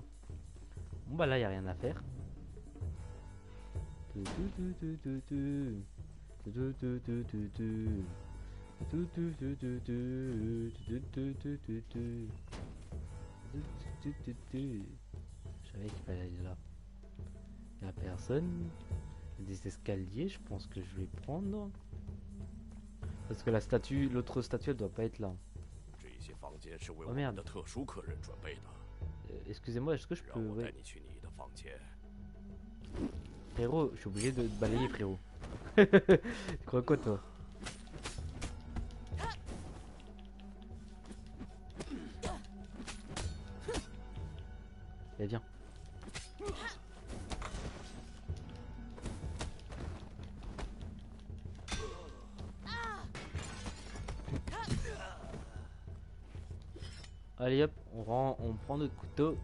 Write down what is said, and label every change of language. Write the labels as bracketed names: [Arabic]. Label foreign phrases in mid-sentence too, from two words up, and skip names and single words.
[French] Bon bah là, y a rien à faire. Je savais qu'il fallait aller là. Il n'y a personne. Il y a des escaliers, je pense que je vais prendre. Parce que la statue, l'autre statue, elle doit pas être là. [Chinese] 这些房间是为我 [French] Oh [Chinese] 们 [French] merde. [Chinese] 的特殊客人准备的， [French] Excusez-moi, est-ce que je [Chinese] 让 [French] peux... [Chinese] 我带 [French] ouais. [Chinese] 你去你的房间。 [French] Frérot, je suis obligé de balayer, frérot. Tu crois quoi, toi? Eh viens. Allez hop, on prend notre couteau.